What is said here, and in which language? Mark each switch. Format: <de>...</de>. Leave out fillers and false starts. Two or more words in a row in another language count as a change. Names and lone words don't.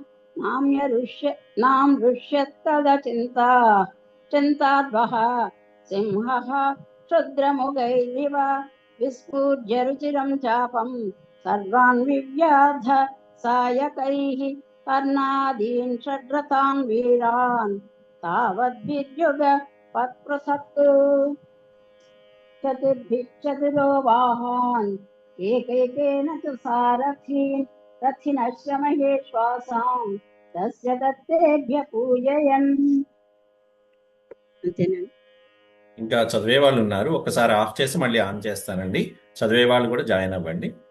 <sa>नाम चिन्ताद्वः सिंहः क्षुद्रमुगैरिव विस्फूर्य रुचिरं चापं सर्वान् विव्याध सायकैः कर्णादीन् षड्रथान् वीरान् तावद्विद्युग पत्पृथक् चतुर्भिश्चतुरो वाहान् एकैकेन च सारथीन् रथिनश्च महेश्वासां तस्य दत्तेभ्य पूजयन्.</sa> <te>ఇంకా చదివే వాళ్ళు ఉన్నారు, ఒకసారి ఆఫ్ చేసి మళ్ళీ ఆన్ చేస్తానండి. చదివే వాళ్ళు కూడా జాయిన్ అవ్వండి.</te>